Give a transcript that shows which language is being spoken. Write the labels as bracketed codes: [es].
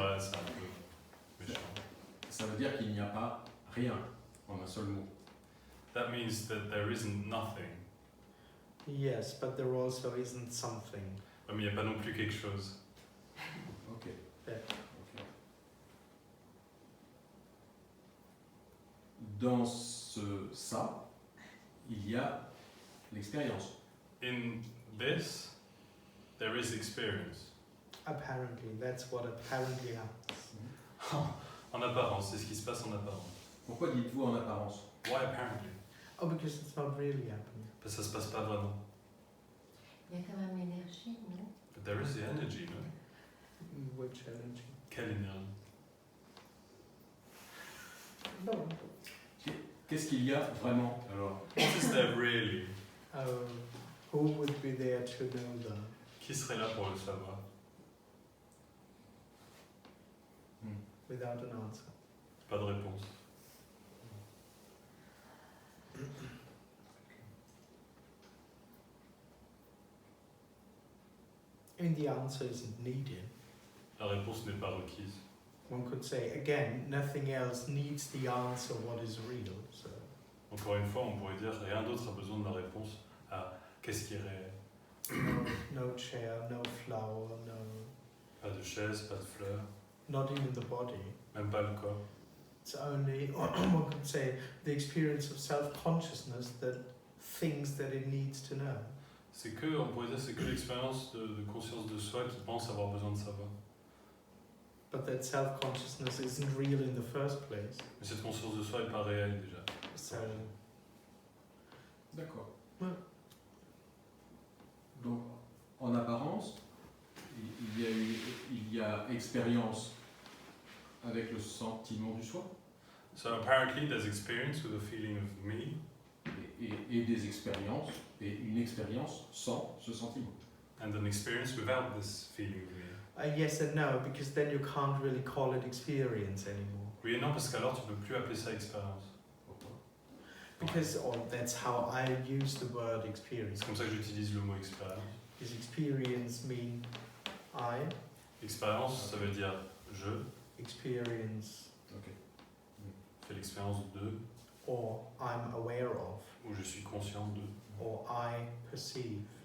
[fr] ouais, c'est un peu méchant. ça veut dire qu'il n'y a pas rien en un seul mot. [en] That means that there isn't nothing. Yes, but there also isn't something. [fr] Ouais, mais il n'y a pas non plus quelque chose. [en] Ok. Yeah. Ok. [fr] Dans ça, il y a l'expérience. [en] In this, there is experience. Apparently, that's what apparently happens. [fr] En apparence, c'est ce qui se passe en apparence. Pourquoi dites-vous en apparence? [en] Why apparently? Oh, because it's not really happening. [fr] Parce que ça se passe pas vraiment. Il y a quand même l'énergie, non? [en] But there is the energy, no? Which energy? [fr] Quelle énergie? [en] No. [fr] Qu'est-ce qu'il y a vraiment alors? [en] What is there really? Who would be there to know that? [fr] Qui serait là pour le savoir? [en] Without an answer. [fr] Pas de réponse. [en] And the answer isn't needed. [fr] La réponse n'est pas requise. [en] One could say, again, nothing else needs the answer what is real. So, [fr] Encore une fois, on pourrait dire rien d'autre a besoin de la réponse à qu'est-ce qui est réel. [en] no chair, no flower, no, [fr] Pas de chaise, pas de fleurs, [en] not even the body. [fr] même pas le corps. [en] It's only, one could say, the experience of self-consciousness that thinks that it needs to know. [fr] C'est que, on pourrait dire, c'est que l'expérience de conscience de soi qui pense avoir besoin de savoir. [en] But that self-consciousness isn't real in the first place. [fr] Mais cette conscience de soi n'est pas réelle déjà. [en] So, [fr] D'accord. Ouais. Donc, en apparence, il y a expérience avec le sentiment du soi [en] So apparently there's experience with a feeling of me [fr] et des expériences et une expérience sans ce sentiment. [en] and an experience without this feeling of me. yes and no, because then you can't really call it experience anymore. [fr] Oui et non, parce qu'alors tu peux plus appeler ça expérience. Pourquoi? [en] Because that's how I use the word experience. [fr] C'est comme ça que j'utilise le mot expérience. [en] Does experience mean I? [fr] Expérience, ça veut dire je [en] Experience [fr] fais l'expérience de, [en] or I'm aware of, [fr] ou je suis conscient de, [en] or I perceive.